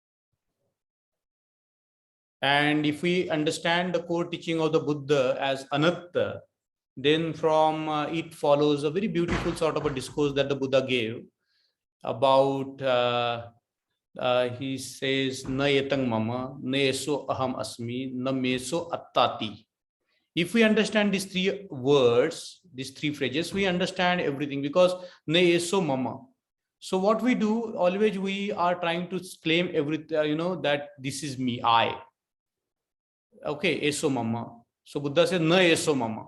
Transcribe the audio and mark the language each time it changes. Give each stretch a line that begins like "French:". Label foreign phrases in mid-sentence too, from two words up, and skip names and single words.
English: And if we understand the core teaching of the Buddha as anatta, then from it follows a very beautiful sort of a discourse that the Buddha gave about, he says,
Pali: na etang mama, na eso aham asmi, na meso attati.
English: If we understand these 3 words, these 3 phrases, we understand everything, because
Pali: ne eso mama.
English: So what we do, always we are trying to claim everything, that this is me, I.
Pali: Okay, eso mama.
English: So Buddha says,
Pali: na eso mama.